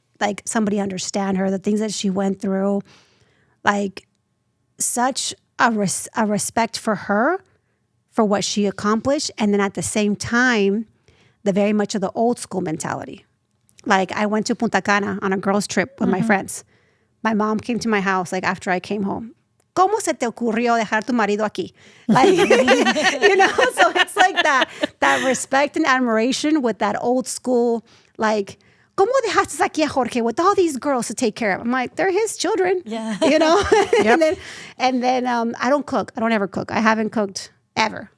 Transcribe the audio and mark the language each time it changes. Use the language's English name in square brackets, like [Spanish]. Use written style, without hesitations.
[English] like somebody understand her, the things that she went through, like such a respect for her, for what she accomplished. And then at the same time, the very much of the old school mentality. Like I went to Punta Cana on a girls trip with my friends. My mom came to my house like after I came home. [Spanish] ¿Cómo se te ocurrió dejar tu marido aquí? [English] Like, you know, so it's like that respect and admiration with that old school, like, [Spanish] ¿Cómo dejaste aquí a Jorge [English] with all these girls to take care of? I'm like, they're his children. Yeah. You know? and then I don't cook. I don't ever cook. I haven't cooked ever.